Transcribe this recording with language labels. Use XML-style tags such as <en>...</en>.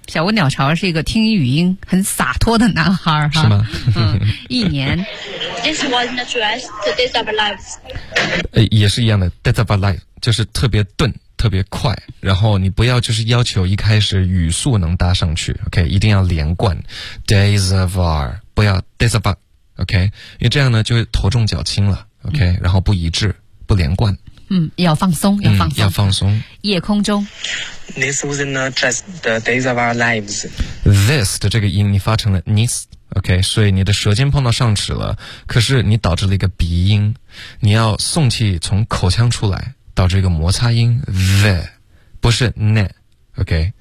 <zh>小屋鸟巢是一个听语音很洒脱的男孩是吗？嗯，一年。</zh> <en>This wasn't addressed to days of our lives。</en> <zh>也是一样的 ，days of our life 就是特别钝。特别快，然后你不要就是要求一开始语速能搭上去 ，OK， 一定要连贯。</zh> <en>Days of our 不要 days of our。</en> <zh>OK， 因为这样呢就头重脚轻了 ，OK，、嗯、然后不一致，不连贯。嗯，要放松，要放松，嗯、要放松。夜空中</zh> <en>，This wasn't just the days of our lives.</en> <zh>This 的这个音你发成了 this，OK，、okay? 所以你的舌尖碰到上齿了，可是你导致了一个鼻音，你要送气从口腔出来，导致一个摩擦音 the， 不是 ne，OK，、okay?</zh>